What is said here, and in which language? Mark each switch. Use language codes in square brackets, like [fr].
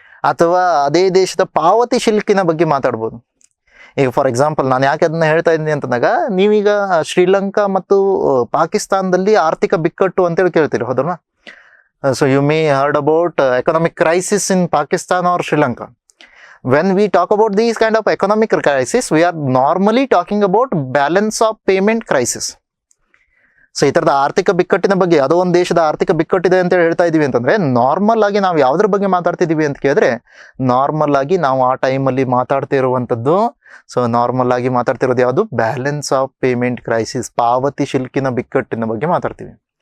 [kn] ಅಥವಾ ಅದೇ ದೇಶದ ಪಾವತಿ ಶಿಲ್ಕಿನ ಬಗ್ಗೆ ಮಾತಾಡ್ಬೋದು. ಈಗ [en] for example [kn] ನಾನು ಯಾಕೆ ಅದನ್ನ ಹೇಳ್ತಾ ಇದ್ದೀನಿ ಅಂತಂದಾಗ, ನೀವೀಗ ಶ್ರೀಲಂಕಾ ಮತ್ತು ಪಾಕಿಸ್ತಾನದಲ್ಲಿ ಆರ್ಥಿಕ ಬಿಕ್ಕಟ್ಟು ಅಂತೇಳಿ ಕೇಳ್ತೀರಿ, ಹೌದಲ್ವಾ? [en] So you may heard about economic crisis in Pakistan or Sri Lanka. when we talk about these kind of economic crisis, we are normally talking about balance of payment crisis. [kn] So ಈ ಥರದ ಆರ್ಥಿಕ ಬಿಕ್ಕಟ್ಟಿನ ಬಗ್ಗೆ, ಯಾವುದೋ ಒಂದು ದೇಶದ ಆರ್ಥಿಕ ಬಿಕ್ಕಟ್ಟಿದೆ ಅಂತ ಹೇಳ್ತಾ ಇದೀವಿ ಅಂತಂದ್ರೆ, ನಾರ್ಮಲ್ ಆಗಿ ನಾವು ಯಾವುದ್ರ ಬಗ್ಗೆ ಮಾತಾಡ್ತಿದೀವಿ ಅಂತ ಕೇಳಿದ್ರೆ, ನಾರ್ಮಲ್ ಆಗಿ ನಾವು ಆ ಟೈಮಲ್ಲಿ ಮಾತಾಡ್ತಿರುವಂಥದ್ದು, ಸೊ ನಾರ್ಮಲ್ ಆಗಿ ಮಾತಾಡ್ತಿರೋದು ಯಾವುದು, ಬ್ಯಾಲೆನ್ಸ್ ಆಫ್ ಪೇಮೆಂಟ್ ಕ್ರೈಸಿಸ್, ಪಾವತಿ ಶಿಲ್ಕಿನ ಬಿಕ್ಕಟ್ಟಿನ ಬಗ್ಗೆ ಮಾತಾಡ್ತೀವಿ.